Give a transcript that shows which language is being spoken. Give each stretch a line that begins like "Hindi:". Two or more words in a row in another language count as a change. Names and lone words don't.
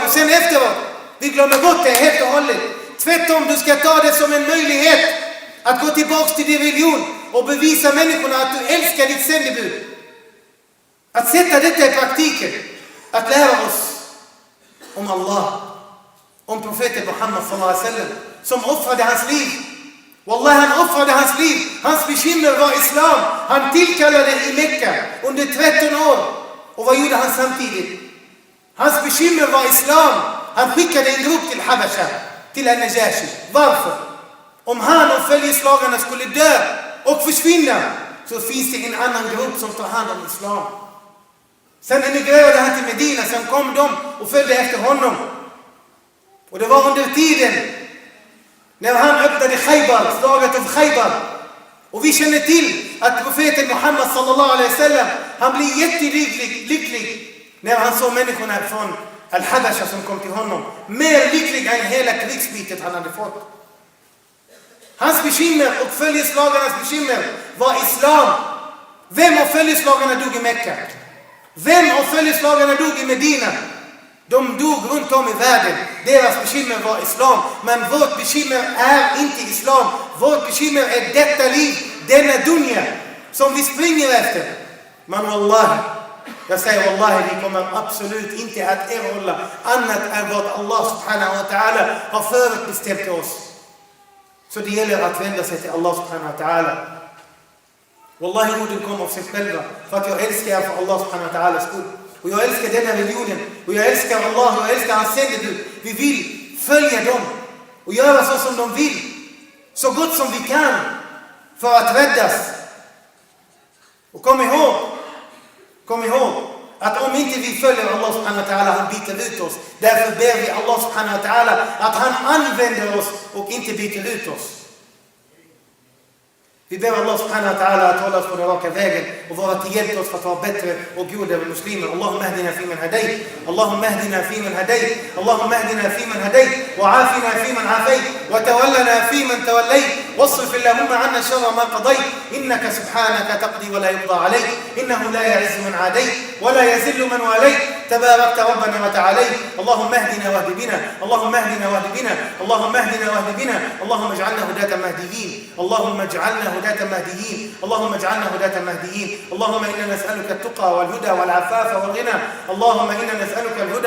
Swedish: Och sen efteråt, vi glömmer bort det helt och hållet. Tvärtom, du ska ta det som en möjlighet att gå tillbaka till din religion och bevisa människorna att du älskar ditt sändebud. Att sätta detta i praktiken. Att lära oss om Allah. Om profeten Muhammad
Arabic: صلى الله عليه وسلم,
Swedish: som offrade hans liv. Wallahi han offrade hans liv. Hans bekymmer var islam. Han tillkallade i Mekka under 13 år. Och vad gjorde han samtidigt? Hans bekymmer var islam. Han skickade en grupp till Habasha, till Al-Najashi. Varför? Om han och följeslagarna skulle dö och försvinna, så finns det en annan grupp som tar hand om islam. Sen emigrerade han till Medina, sen kom de och följde efter honom. Och det var under tiden när han öppnade Khaybar, slaget av Khaybar. Och vi känner till att profeten Muhammad
Arabic: صلى الله عليه وسلم,
Swedish: han blev jättelycklig när han såg människorna från Al-Habasha som kom till honom. Mer lycklig än hela krigsbytet han hade fått. Hans bekymmer och följeslagarnas bekymmer var islam. Vem av följeslagarna dog i Mekka? Vem av följeslagarna dog i Medina? De dog runt om i världen. Deras bekymmer var islam. Men vårt bekymmer är inte islam. Vårt bekymmer är detta liv, denna dunja som vi springer efter. Men wallahi, jag säger wallahi, vi kommer absolut inte att erhålla annat än vad Allah
Arabic: سبحانه وتعالى
Swedish: har förutbestämt oss. Så det gäller att vända sig till Allah
Arabic: سبحانه وتعالى.
Swedish: Wallahi, orden kommer av sig själva. För att jag älskar er för Allah
Arabic: سبحانه وتعالى
Swedish: skull. Och jag älskar denna religionen. Och jag älskar Allah och jag älskar hans sändebud. Vi vill följa dem. Och göra så som de vill. Så gott som vi kan. För att räddas. Och kom ihåg. Att om inte vi följer Allah
Arabic: سبحانه وتعالى,
Swedish: han byter ut oss. Därför ber vi Allah
Arabic: سبحانه وتعالى
Swedish: att han använder oss och inte byter ut oss. Vi ber Allah
Arabic: سبحانه وتعالى
Swedish: att hålla oss på den raka vägen och vara till hjälp oss för att vara bättre och godare muslimer.
Arabic: اللهم اهدنا في من هديت. اللهم اهدنا في من هديت. اللهم اهدنا في من هديت. وعافنا في من عافيت. وتولنا في من توليت. واصرف اللهم عنا شر ما قضيت إنك سبحانك تقضي ولا يقضى عليك إنه لا يعز من عاديت ولا يذل من واليت تباركت ربنا وتعاليت اللهم اهدنا واهد بنا اللهم اهدنا واهد بنا اللهم اهدنا واهد بنا اللهم اجعلنا هداة مهديين اللهم اجعلنا هداة مهديين اللهم اجعلنا هداة مهديين اللهم إنا نسألك التقى والهدى والعفاف والغنى اللهم إنا نسألك الهدى